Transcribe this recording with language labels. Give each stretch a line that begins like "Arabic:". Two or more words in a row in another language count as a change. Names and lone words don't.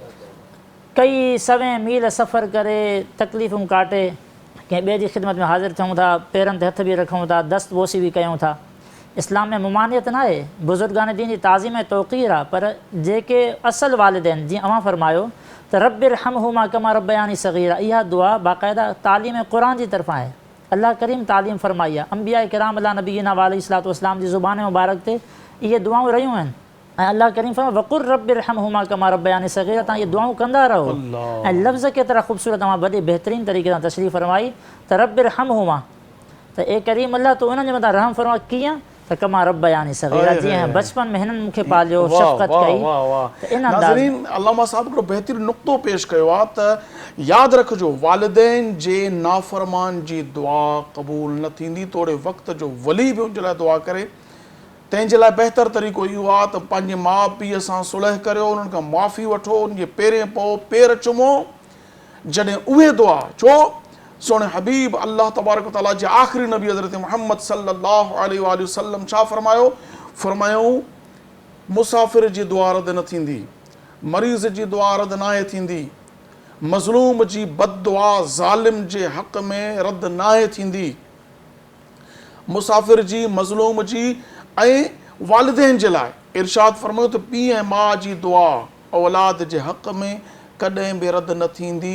Sindhi: कई 100 मील सफ़र करे तकलीफ़ूं काटे कंहिं ॿिए जी ख़िदमत में हाज़िर थियूं था, पेरनि ते हथ बि रखूं था, दस्त बोसी बि कयूं था। इस्लाम में मुमानियत न आहे, बुज़ुर्गान दीन जी ताज़ीम ऐं तौक़ीर आहे, पर जेके असल वालिदैन जीअं अवां फ़रमायो त
Arabic: رب ارحمهما كما ربياني صغيرا,
Sindhi: इहा दुआ बाक़ाइदा तालीम क़ुरान जी तरफ़ां आहे। अल्लाह करीम तालीम फ़रमाई आहे, अंबिया किराम
Arabic: على نبينا عليه الصلاة والسلام
Sindhi: जी ज़ुबान मुबारक ते इहे दुआऊं रहियूं आहिनि ऐं अल्लाह करीम फ़रमायो
Arabic: وقل رب ارحمهما كما ربياني صغيرا,
Sindhi: तव्हां इहे दुआऊं कंदा रहो। ऐं लफ़्ज़ केतिरा ख़ूबसूरत तव्हां वॾे बहितरीन तरीक़े सां तशरीफ़ फ़रमाई त रब्बिरहमहुमा, त ए करीम अल्लाह तूं उन्हनि जे मथां रहम फ़रमाए, कीअं त
Arabic: كما ربياني صغيرا,
Sindhi: जीअं बचपन में हिननि मूंखे पालियो, शफ़क़त कई। त इन नाज़रीन अल्लामा साहब हिकिड़ो बहितरीन नुक़्तो पेश कयो आहे त यादि रखिजो वालिदैन जे नाफ़रमान जी दुआ क़बूल न थींदी, तोड़े वक़्त जो वली बि उन जे लाइ दुआ करे। तंहिंजे लाइ बहितर तरीक़ो इहो आहे त पंहिंजे माउ पीउ सां सुलह करियो, उन्हनि खां माफ़ी वठो, उनजे पेरें पओ पेर चुमो। जॾहिं उहे दुआ छो सोने हबीब अल्लाह
Arabic: تبارك وتعالى
Sindhi: जे आख़िरी नबी हज़रत मुहम्मद
Arabic: صلى الله عليه وسلم
Sindhi: छा फ़रमायो, मुसाफ़िर जी दुआ रद्द न थींदी, मरीज़ जी दुआ रद्द नाहे थींदी, मज़लूम जी बददुआ ज़ालिम जे हक़ में रद्द नाहे थींदी। मुसाफ़िर जी, मज़लूम जी ऐं वालिदैन जे लाइ इरशाद फ़रमायो त पीउ ऐं माउ जी दुआ औलाद जे हक़ में कॾहिं बि रद्द न थींदी।